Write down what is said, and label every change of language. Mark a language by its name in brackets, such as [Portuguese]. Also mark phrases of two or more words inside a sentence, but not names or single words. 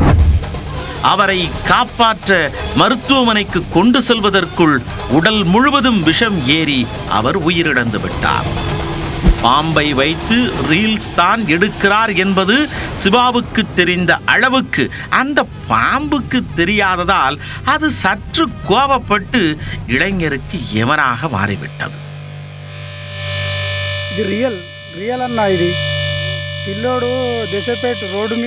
[Tamil] அவரை காப்பாற்ற மருத்துவமனைக்கு கொண்டு செல்வதற்குள் உடல் முழுவதும் விஷம் ஏறி அவர் உயிரிழந்து விட்டார். பாம்பை வைத்து ரீல்ஸ் தான் எடுக்கிறார் என்பது சிவாவுக்கு தெரிந்த அளவுக்கு அந்த பாம்புக்கு தெரியாததால் அது சற்று கோபப்பட்டு இளைஞருக்கு எமனாக மாறிவிட்டது. [Telugu] ఇది రియల్ అన్న ఇది పిల్లోడు దేశపేట రోడ్డు మీద